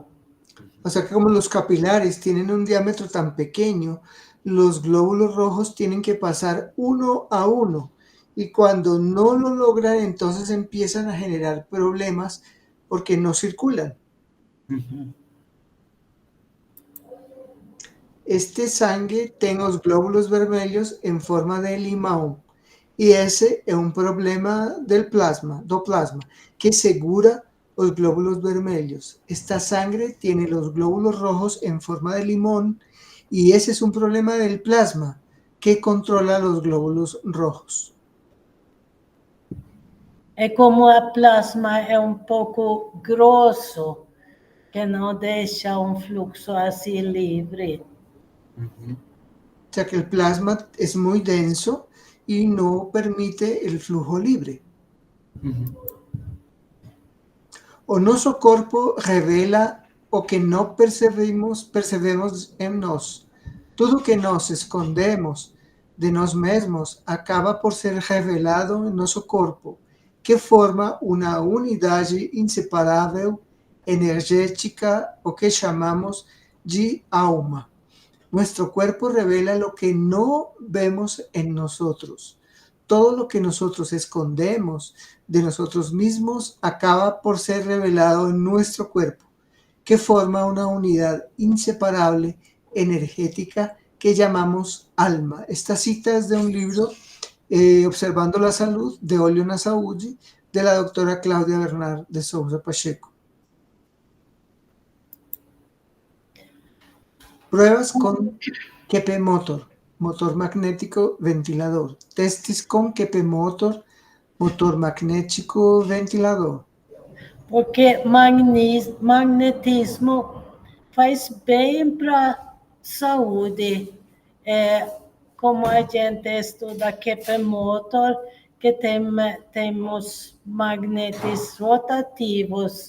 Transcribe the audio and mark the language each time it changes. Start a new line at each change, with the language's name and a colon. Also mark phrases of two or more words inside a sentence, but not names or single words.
Spanish: O sea que como los capilares tienen un diámetro tan pequeño, los glóbulos rojos tienen que pasar uno a uno, y cuando no lo logran, entonces empiezan a generar problemas porque no circulan.
Portuguese: Este sangue tem os glóbulos vermelhos em forma de limão, e esse é um problema do plasma, que segura os glóbulos vermelhos.
Spanish: Esta sangre tiene los glóbulos rojos en forma de limón, y ese es un problema del plasma que controla los glóbulos rojos.
Portuguese: É como a plasma é um pouco grosso, que não deixa um fluxo assim livre.
Spanish: O sea que el plasma es muy denso y no permite el flujo libre.
Portuguese: O nosso corpo revela o que não percebemos em nós. Tudo que nós escondemos de nós mesmos acaba por ser revelado em nosso corpo, que forma uma unidade inseparável, energética, o que chamamos de alma.
Spanish: Nuestro cuerpo revela lo que no vemos en nosotros. Todo lo que nosotros escondemos de nosotros mismos acaba por ser revelado en nuestro cuerpo, que forma una unidad inseparable, energética, que llamamos alma. Esta cita es de un libro, Observando la Salud, de Olio na Saúde, de la doctora Claudia Bernard de Souza Pacheco. Pruebas con Kepe Motor, motor magnético ventilador.
Portuguese: Testes con Kepe Motor, motor magnético ventilador. Porque magnetismo faz bem para a saúde. Como a gente estuda Kepe Motor, que temos magnetos rotativos.